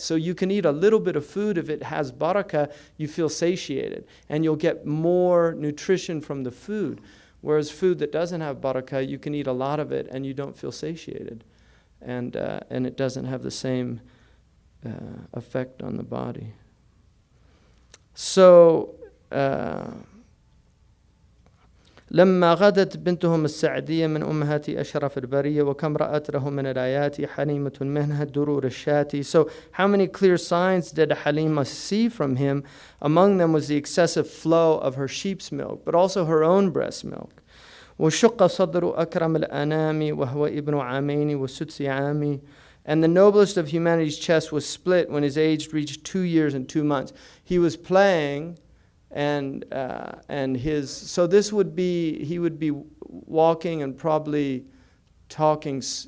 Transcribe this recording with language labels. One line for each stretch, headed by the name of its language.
English: So you can eat a little bit of food. If it has barakah, you feel satiated, and you'll get more nutrition from the food. Whereas food that doesn't have barakah, you can eat a lot of it and you don't feel satiated. And it doesn't have the same effect on the body. So
Arabic: لما غدت بنتهم السعدية من أمهات أشرف البرية وكم رأت له من الآيات حليمة منها الدرور الشاتي.
English: So how many clear signs did Halima see from him? Among them was the excessive flow of her sheep's milk, but also her own breast milk.
Arabic: وشق صدر أكرم الأنام وهو ابن عامين وسدس عامي.
English: And the noblest of humanity's chest was split when his age reached 2 years and 2 months. He was playing, and so this would be, he would be walking and probably talking.